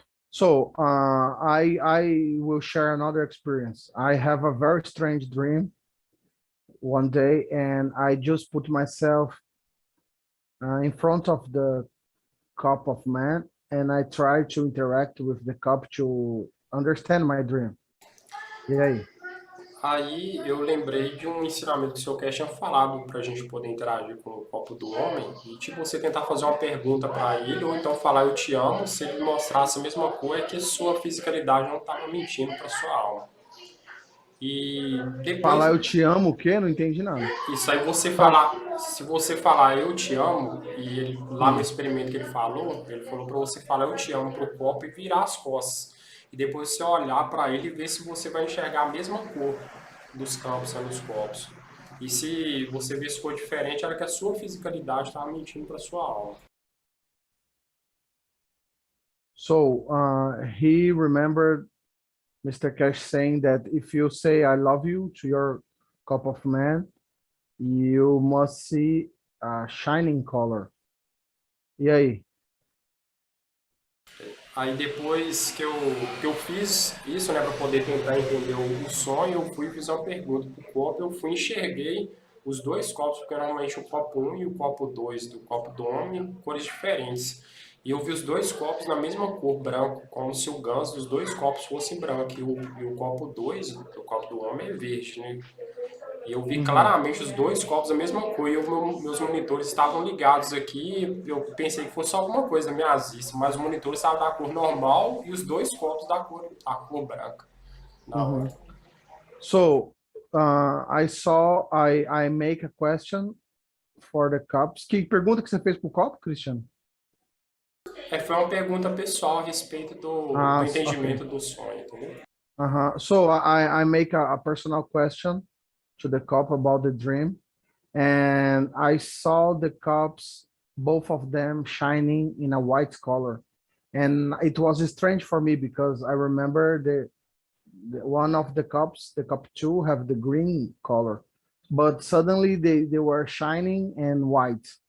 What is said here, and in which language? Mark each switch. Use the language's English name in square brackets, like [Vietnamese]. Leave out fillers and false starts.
[English] So I will share another experience. I have a very strange dream one day, and I just put myself in front of the cup of man, and I try to interact with the cup to understand my dream. [Portuguese] E aí? Aí eu lembrei de um ensinamento que o seu Cash tinha falado para a gente poder interagir com o copo do homem e tipo você tentar fazer uma pergunta para ele ou então falar eu te amo, se ele mostrasse a mesma coisa é que sua fisicalidade não estava mentindo para sua alma. E depois Falar eu te amo o quê? Não entendi nada. isso aí você Só- falar, se você falar eu te amo e ele lá no experimento que ele falou para você falar eu te amo pro copo e virar as costas. E depois você olhar para ele e ver se você vai enxergar a mesma cor dos campos nos copos. E se você vê se for diferente, era que a sua fisicalidade estava mentindo para sua alma. [English] So he remembered Mr. Cash saying that if you say I love you to your cup of man, you must see a shining color. [Portuguese] E aí? Aí depois que eu fiz isso, né, para poder tentar entender o sonho, eu fui e fiz uma pergunta pro copo, eu fui e enxerguei os dois copos, porque normalmente o copo 1 e o copo 2 do copo do homem, cores diferentes. E eu vi os dois copos na mesma cor, branco, como se o ganso dos dois copos fosse branco, e o copo 2 do copo do homem é verde, né? E eu vi claramente os dois copos a mesma cor e meus monitores estavam ligados aqui. Eu pensei que fosse alguma coisa da minha azia, mas o monitor estava da cor normal e os dois copos da cor branca na hora. [English] So I make a question for the cups. [Portuguese] Que pergunta que você fez pro copo, Cristiano? Foi uma pergunta pessoal a respeito do [English] Okay. [Portuguese] entendimento do sonho, entendeu? [English] So I make a personal question to the cup about the dream, and I saw the cups, both of them shining in a white color, and it was strange for me because I remember the one of the cups, the cup two, have the green color, but suddenly they were shining and white.